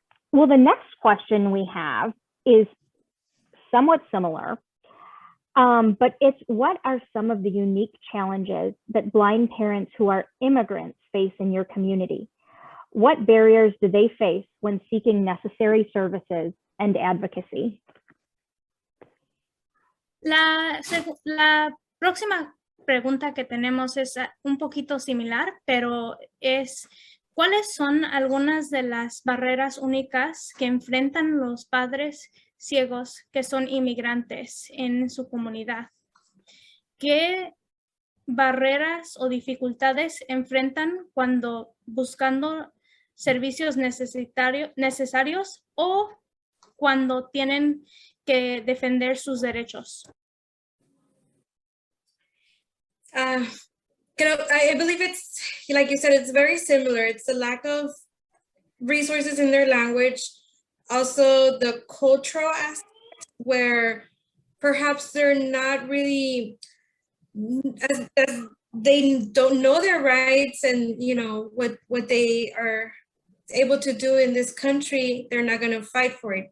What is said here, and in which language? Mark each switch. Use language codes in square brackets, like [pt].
[en] Well, the next question we have is somewhat similar, but it's what are some of the unique challenges that blind parents who are immigrants face in your community? What barriers do they face when seeking necessary services and advocacy? [es] La próxima pregunta que tenemos es un poquito similar, pero es: ¿cuáles son algunas de las barreras únicas que enfrentan los padres ciegos que son inmigrantes en su comunidad? ¿Qué barreras o dificultades enfrentan cuando buscando servicios necesarios o cuando tienen que defender sus derechos? [en] I believe it's, like you said, it's very similar. It's the lack of resources in their language. Also, the cultural aspect, where perhaps they're not really, as they don't know their rights, and you know what they are able to do in this country, they're not going to fight for it.